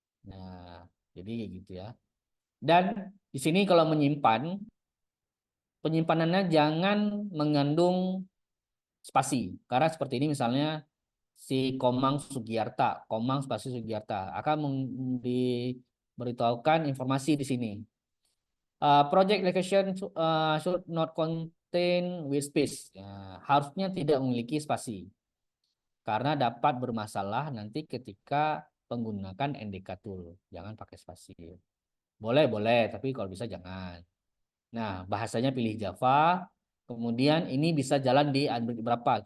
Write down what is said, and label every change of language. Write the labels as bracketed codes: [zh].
[id] Nah, jadi gitu ya. Dan di sini kalau menyimpan, penyimpanannya jangan mengandung spasi. Karena seperti ini misalnya si Komang spasi Sugiarta akan diberitahukan informasi di sini. [en] Project location should not contain with space. [id] Ya, harusnya tidak memiliki spasi karena dapat bermasalah nanti ketika menggunakan NDK tool. Jangan pakai spasi. Boleh, boleh, tapi kalau bisa jangan. Nah, bahasanya pilih Java. Kemudian ini bisa jalan di Android berapa?